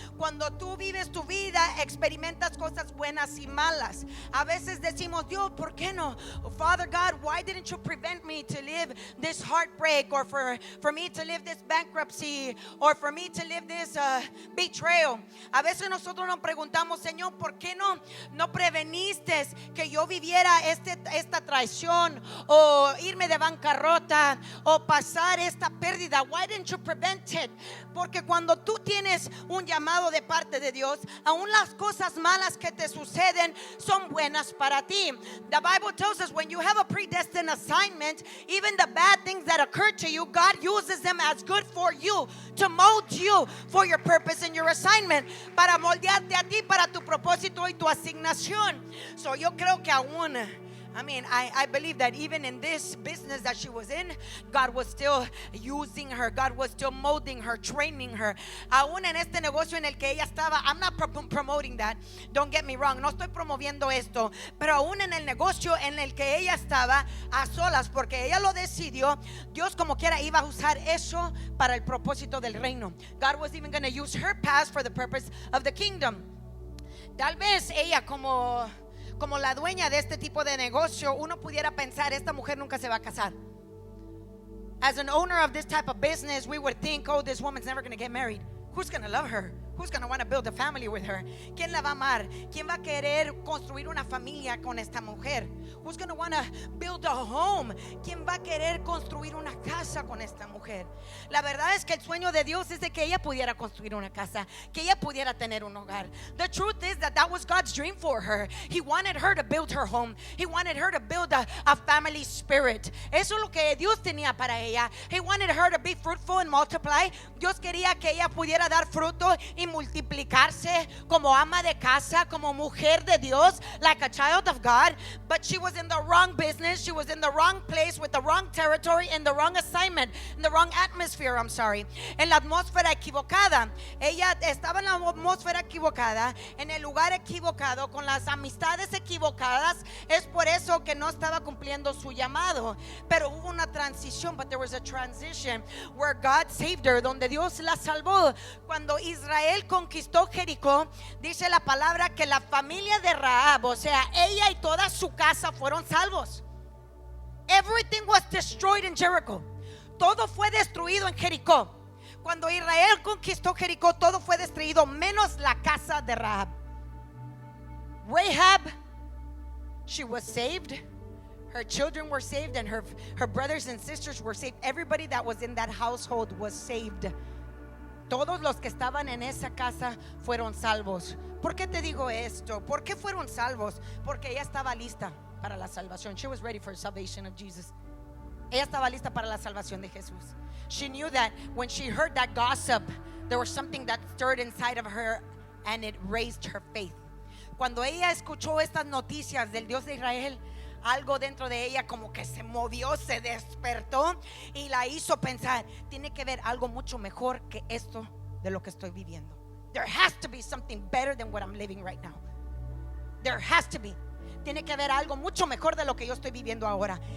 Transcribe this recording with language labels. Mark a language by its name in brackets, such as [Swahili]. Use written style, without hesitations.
[Spanish] Cuando tú vives tu vida, experimentas cosas buenas y malas. A veces decimos, Dios, ¿por qué no? [English] Father God, why didn't you prevent me to live this heartbreak, or for me to live this bankruptcy, or for me to live this betrayal? [Spanish] A veces nosotros nos preguntamos, Señor, ¿por qué no preveniste que yo viviera esta traición, o irme de bancarrota, o pasar esta pérdida? [English] Why didn't you prevent it? [Spanish] Porque cuando tú tienes un llamado de parte de Dios, aún las cosas malas que te suceden son buenas para ti. [English] The Bible tells us when you have a predestined assignment, even the bad things that occur to you, God uses them as good for you, to mold you for your purpose and your assignment, para moldearte a ti para tu propósito y tu asignación. So yo creo que aún, I believe that even in this business that she was in, God was still using her. God was still molding her, training her. Aún en este negocio en el que ella estaba, [Spanish] I'm not promoting that, don't get me wrong, [English] no estoy promoviendo esto, pero aún en el negocio en el que ella estaba a solas, porque ella lo decidió, Dios como quiera iba a usar eso para el propósito del reino. God was even going to use her past for the purpose of the kingdom. [Spanish] Tal vez ella como la dueña de este tipo de negocio, uno pudiera pensar, esta mujer nunca se va a casar. [English] As an owner of this type of business, we would think, oh, this woman's never going to get married. Who's going to love her? Who's going to want to build a family with her? [Spanish] ¿Quién la va a amar? ¿Quién va a querer construir una familia con esta mujer? [English] Who's going to want to build a home? [Spanish] ¿Quién va a querer construir una casa con esta mujer? La verdad es que el sueño de Dios es de que ella pudiera construir una casa, que ella pudiera tener un hogar. [English] The truth is that was God's dream for her. He wanted her to build her home. He wanted her to build a family spirit. [Spanish] Eso es lo que Dios tenía para ella. [English] He wanted her to be fruitful and multiply. [Spanish] Dios quería que ella pudiera dar fruto y multiplicarse como ama de casa, como mujer de Dios, like a child of God. [English] But she was in the wrong business. She was in the wrong place with the wrong territory, in the wrong assignment, in the wrong atmosphere, I'm sorry. [Spanish] En la atmósfera equivocada. Ella estaba en la atmósfera equivocada, en el lugar equivocado, con las amistades equivocadas. Es por eso que no estaba cumpliendo su llamado. Pero hubo una transición, but there was a transition where God saved her, donde Dios la salvó. Cuando Israel conquistó Jericó, dice la palabra que la familia de Rahab, o sea, ella y toda su casa fueron salvos. [English] Everything was destroyed in Jericho. [Spanish] Todo fue destruido en Jericó. Cuando Israel conquistó Jericó, todo fue destruido menos la casa de Rahab. [English] Rahab, she was saved. Her children were saved, and her brothers and sisters were saved. Everybody that was in that household was saved. [Spanish] Todos los que estaban en esa casa fueron salvos. ¿Por qué te digo esto? ¿Por qué fueron salvos? Porque ella estaba lista para la salvación. [English] She was ready for the salvation of Jesus. [Spanish] Ella estaba lista para la salvación de Jesús. [English] She knew that when she heard that gossip, there was something that stirred inside of her, and it raised her faith. [Spanish] Cuando ella escuchó estas noticias del Dios de Israel, algo dentro de ella como que se movió, se despertó y la hizo pensar, tiene que ver algo mucho mejor que esto de lo que estoy viviendo. [English] There has to be something better than what I'm living right now. There has to be. [Spanish] Tiene que haber algo mucho mejor de lo que yo estoy viviendo ahora.